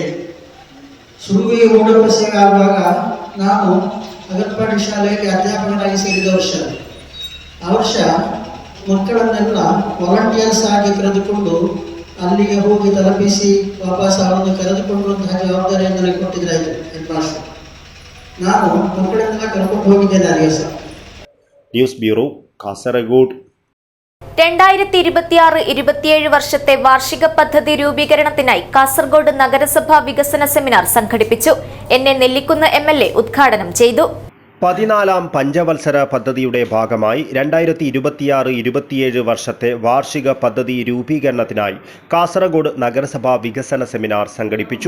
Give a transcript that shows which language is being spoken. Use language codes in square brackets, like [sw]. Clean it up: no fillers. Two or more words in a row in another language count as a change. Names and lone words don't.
[kn] ಸುರುವಿಗೆ ಮುಡಪ ಸೇವೆ ಆಗುವಾಗ ನಾನು ಅಗರ್ಪಾಡಿ ಶಾಲೆಗೆ ಅಧ್ಯಾಪಕರಾಗಿ ಸೇರಿದ ವರ್ಷ. ಆ ವರ್ಷ ಮಕ್ಕಳನ್ನೆಲ್ಲ ವಾಲಂಟಿಯರ್ಸ್ ಆಗಿ ಕರೆದುಕೊಂಡು ಅಲ್ಲಿಗೆ ಹೋಗಿ ತಲುಪಿಸಿ ವಾಪಸ್ ಅವರನ್ನು ಕರೆದುಕೊಳ್ಳುವಂತಹ ಜವಾಬ್ದಾರಿಯನ್ನು ನನಗೆ ಕೊಟ್ಟಿದ್ರಾಯ್ತು [en] head master. [kn] ನಾನು ಮಕ್ಕಳನ್ನೆಲ್ಲ ಕರ್ಕೊಂಡು ಹೋಗಿದ್ದೇನೆ ಆ ದಿವಸ. [ml] ന്യൂസ് ബ്യൂറോ, കാസർഗോഡ്. 2026-27 വർഷത്തെ വാർഷിക പദ്ധതി രൂപീകരണത്തിനായി കാസർഗോഡ് നഗരസഭാ വികസന സെമിനാർ സംഘടിപ്പിച്ചു. നെല്ലിക്കുന്ന് MLA ഉദ്ഘാടനം ചെയ്തു. 14ാം പഞ്ചവത്സര പദ്ധതിയുടെ ഭാഗമായി 2026-27 വർഷത്തെ വാർഷിക പദ്ധതി രൂപീകരണത്തിനായി കാസർഗോഡ് നഗരസഭാ വികസന സെമിനാർ സംഘടിപ്പിച്ചു.